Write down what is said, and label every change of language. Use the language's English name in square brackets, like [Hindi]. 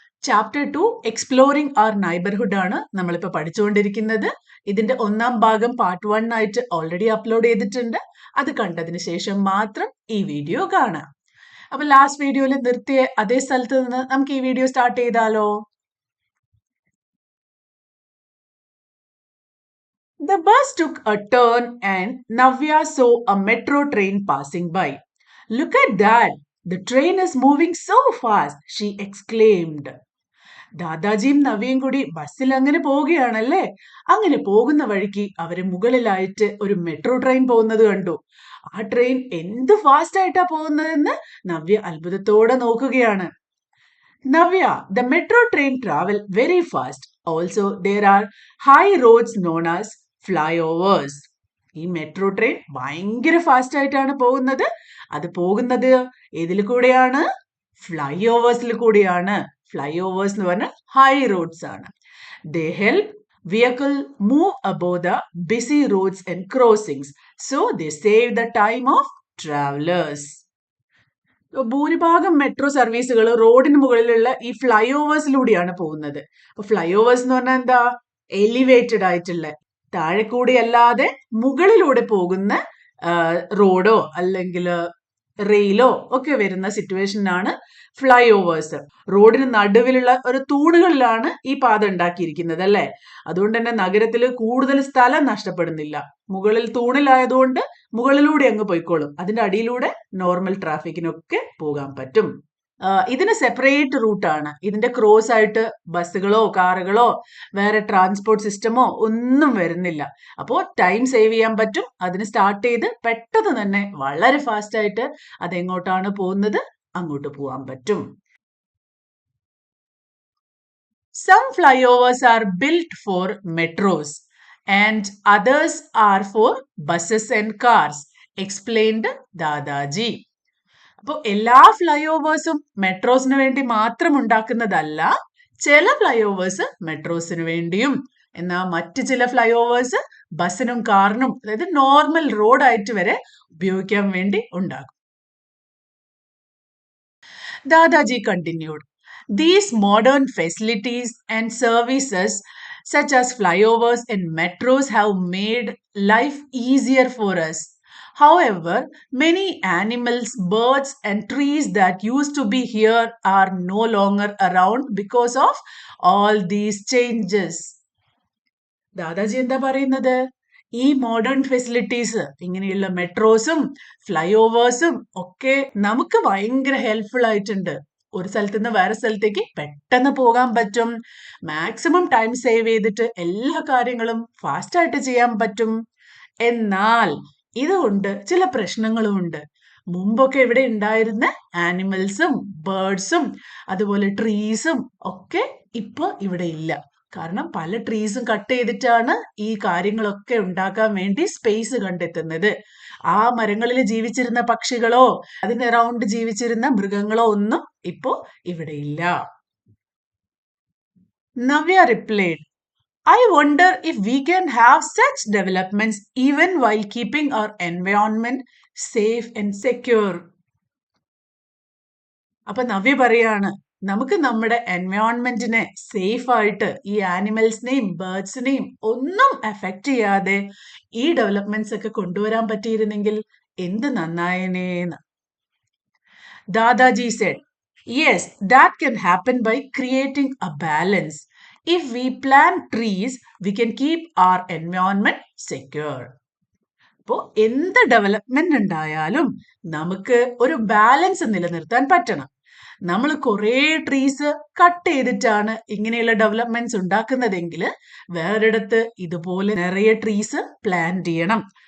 [Malayalam] Chapter 2 exploring അവർ neighbourhood ആണ് നമ്മളിപ്പോൾ പഠിച്ചുകൊണ്ടിരിക്കുന്നത്. ഇതിന്റെ ഒന്നാം ഭാഗം പാർട്ട് 1 ആയിട്ട് ഓൾറെഡി അപ്ലോഡ് ചെയ്തിട്ടുണ്ട്. അത് കണ്ടതിന് ശേഷം മാത്രം ഈ വീഡിയോ കാണാം. അപ്പൊ ലാസ്റ്റ് വീഡിയോയിൽ നിർത്തിയ അതേ സ്ഥലത്ത് നിന്ന് നമുക്ക് ഈ വീഡിയോ സ്റ്റാർട്ട് ചെയ്താലോ? [English] The bus took a turn and Navya saw a metro train passing by. Look at that! The train is moving so fast, she exclaimed. [Malayalam] ദാദാജിയും നവിയും കൂടി ബസ്സിൽ അങ്ങനെ പോവുകയാണല്ലേ. അങ്ങനെ പോകുന്ന വഴിക്ക് അവര് മുകളിലായിട്ട് ഒരു മെട്രോ ട്രെയിൻ പോകുന്നത് കണ്ടു. ആ ട്രെയിൻ എന്ത് ഫാസ്റ്റ് ആയിട്ടാ പോകുന്നതെന്ന് നവ്യ അത്ഭുതത്തോടെ നോക്കുകയാണ്. [English] Navya, the metro train travel very fast. Also, there are high roads known as flyovers. [Malayalam] ഈ മെട്രോ ട്രെയിൻ ഭയങ്കര ഫാസ്റ്റ് ആയിട്ടാണ് പോകുന്നത്. അത് പോകുന്നത് ഏതിൽ കൂടെയാണ്? ഫ്ലൈ ഓവേഴ്സിൽ കൂടിയാണ്. ഫ്ലൈ ഓവേഴ്സ് എന്ന് പറഞ്ഞാൽ ഹൈ റോഡ്സ് ആണ്. [English] They help vehicle move above the busy roads and crossings. So they save the time of travelers. [Malayalam] ഭൂരിഭാഗം മെട്രോ സർവീസുകൾ റോഡിന് മുകളിലുള്ള ഈ ഫ്ലൈ ഓവേഴ്സിലൂടെയാണ് പോകുന്നത്. ഫ്ലൈ ഓവേഴ്സ് എന്ന് പറഞ്ഞാൽ എന്താ? എലിവേറ്റഡ് ആയിട്ടുള്ള, താഴെ കൂടി അല്ലാതെ മുകളിലൂടെ പോകുന്ന റോഡോ അല്ലെങ്കിൽ റെയിലോ ഒക്കെ വരുന്ന സിറ്റുവേഷനാണ് ഫ്ലൈ ഓവേഴ്സ്. റോഡിന് നടുവിലുള്ള ഒരു തൂണുകളിലാണ് ഈ പാത ഉണ്ടാക്കിയിരിക്കുന്നത് അല്ലെ. അതുകൊണ്ട് തന്നെ നഗരത്തിൽ കൂടുതൽ സ്ഥലം നഷ്ടപ്പെടുന്നില്ല. മുകളിൽ തൂണിലായതുകൊണ്ട് മുകളിലൂടെ അങ്ങ് പോയിക്കോളും. അതിന്റെ അടിയിലൂടെ നോർമൽ ട്രാഫിക്കിനൊക്കെ പോകാൻ പറ്റും. ഇതിന് സെപ്പറേറ്റ് റൂട്ടാണ്. ഇതിന്റെ ക്രോസ് ആയിട്ട് ബസ്സുകളോ കാറുകളോ വേറെ ട്രാൻസ്പോർട്ട് സിസ്റ്റമോ ഒന്നും വരുന്നില്ല. അപ്പോൾ ടൈം സേവ് ചെയ്യാൻ പറ്റും. അതിന് സ്റ്റാർട്ട് ചെയ്ത് പെട്ടെന്ന് തന്നെ വളരെ ഫാസ്റ്റ് ആയിട്ട് അതെങ്ങോട്ടാണ് പോകുന്നത് അങ്ങോട്ട് പോകാൻ പറ്റും. [English] Some flyovers are built for metros and others are for buses and cars, explained Dadaji. [Malayalam] അപ്പോൾ എല്ലാ ഫ്ലൈ ഓവേഴ്സും മെട്രോസിന് വേണ്ടി മാത്രം ഉണ്ടാക്കുന്നതല്ല. ചില ഫ്ലൈ ഓവേഴ്സ് മെട്രോസിന് വേണ്ടിയും, എന്നാൽ മറ്റു ചില ഫ്ലൈ ഓവേഴ്സ് ബസ്സിനും കാറിനും, അതായത് നോർമൽ റോഡായിട്ട് വരെ ഉപയോഗിക്കാൻ വേണ്ടി ഉണ്ടാകും. [English] Dadaji continued. These modern facilities and services such as flyovers and metros have made life easier for us. However, many animals, birds and trees that used to be here are no longer around because of all these changes. [Malayalam] ദാദാജി എന്താ പറയുന്നത്? ഈ modern facilities, ഇങ്ങനെയുള്ള മെട്രോസും fly ഓവേഴ്സും ഒക്കെ നമുക്ക് ഭയങ്കര helpful ആയിട്ടുണ്ട്. ഒരു സ്ഥലത്ത് നിന്ന് വേറെ സ്ഥലത്തേക്ക് പെട്ടെന്ന് പോകാൻ പറ്റും. മാക്സിമം ടൈം സേവ് ചെയ്തിട്ട് എല്ലാ കാര്യങ്ങളും ഫാസ്റ്റ് ആയിട്ട് ചെയ്യാൻ പറ്റും. എന്നാൽ ഇതുകൊണ്ട് ചില പ്രശ്നങ്ങളും ഉണ്ട്. മുമ്പൊക്കെ ഇവിടെ ഉണ്ടായിരുന്ന ആനിമൽസും ബേർഡ്സും അതുപോലെ ട്രീസും ഒക്കെ ഇപ്പൊ ഇവിടെ ഇല്ല. കാരണം പല ട്രീസും കട്ട് ചെയ്തിട്ടാണ് ഈ കാര്യങ്ങളൊക്കെ ഉണ്ടാക്കാൻ വേണ്ടി സ്പേസ് കണ്ടെത്തുന്നത്. ആ മരങ്ങളിൽ ജീവിച്ചിരുന്ന പക്ഷികളോ അതിന് അറൗണ്ട് ജീവിച്ചിരുന്ന മൃഗങ്ങളോ ഒന്നും ഇപ്പോ ഇവിടെ ഇല്ല. [English] Navya replied, I wonder if we can have such developments even while keeping our environment safe and secure. [Malayalam] അപ്പൊ നവ്യ പറയാണ്, നമുക്ക് നമ്മുടെ എൻവയോൺമെന്റിനെ സേഫ് ആയിട്ട് ഈ ആനിമൽസിനെയും ബേർഡ്സിനെയും ഒന്നും എഫക്റ്റ് ചെയ്യാതെ ഈ ഡെവലപ്മെന്റ്സ് ഒക്കെ കൊണ്ടുവരാൻ പറ്റിയിരുന്നെങ്കിൽ എന്ത് നന്നായനേന്ന്. [English] Dadaji said, yes, that can happen by creating a balance. If we plant trees, we can keep our environment secure. [Malayalam] അപ്പോൾ എന്ത് ഡെവലപ്മെന്റ് ഉണ്ടായാലും നമുക്ക് ഒരു ബാലൻസ് നിലനിർത്താൻ പറ്റണം. നമ്മൾ കുറേ ട്രീസ് കട്ട് ചെയ്തിട്ടാണ് ഇങ്ങനെയുള്ള ഡെവലപ്മെന്റ്സ് ഉണ്ടാക്കുന്നതെങ്കിൽ വേറൊരിടത്ത് ഇതുപോലെ നിറയെ ട്രീസ് പ്ലാന്റ് ചെയ്യണം.